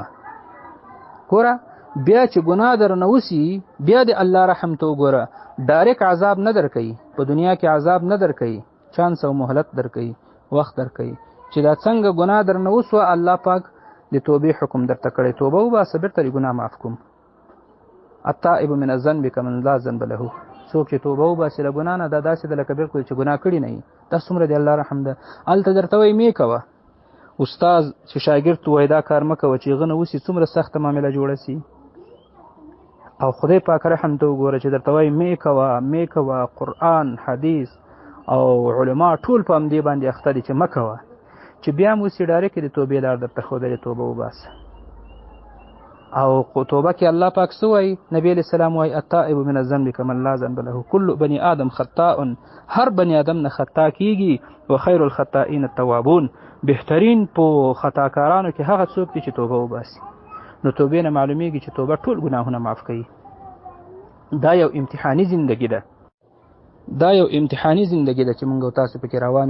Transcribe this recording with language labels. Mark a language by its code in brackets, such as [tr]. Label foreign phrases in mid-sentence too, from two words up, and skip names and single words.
[ps] ګوره بیا چې ګناه در نه وسي، بیا د الله رحم ته وګوره. ډایرک عذاب نه درکوي، په دنیا کې عذاب نه درکوي، چانس او مهلت درکوي، وخت درکوي. چې دا څنګه ګناه در نه وسوه، الله پاک د توبې حکم درته کړی. توبه وباسه، بیرته د ګناه معاف کوم. [ar] التائب من الذنب کمن لا ذنب له. [ps] څوک چې توبه وباسي له ګناه نه، دا داسې ده لکه بالکل چې ګناه کړي نه وي. دا څومره د الله رحم ده. هلته درته وایي مې کوه. استاد چې شاګرد ته وایي دا کار مه کوه، چې هغه نه وسي، څومره سخته معامله جوړه سي. او خدای پاک رحم ته وګوره چې درته وایي مې کوه، مې کوه. قرآن، حدیث او علما ټول په همدې باندې اخته دي چې مه کوه. چې بیا هم وسي، ډایرک د توبې لار درته ښودلې، توبه وباسه. او توبه کې الله پاک څه وایي؟ نبی علیه السلام وایي [ar] التائب من الذنب کمن لا ذنب له. کل بني آدم خطاء. [ps] هر بني آدم نه خطا کېږي. [ar] وخیر الخطائین التوابون. [ps] بهترین په خطاکارانو کې هغه څوک دي چې توبه وباسي. نو توبې نه معلومیږي چې توبه ټول ګناهونه معاف کوي. دا یو امتحاني زندگی ده. دا یو امتحاني زندگی ده چې موږ او تاسو پکې روان یو.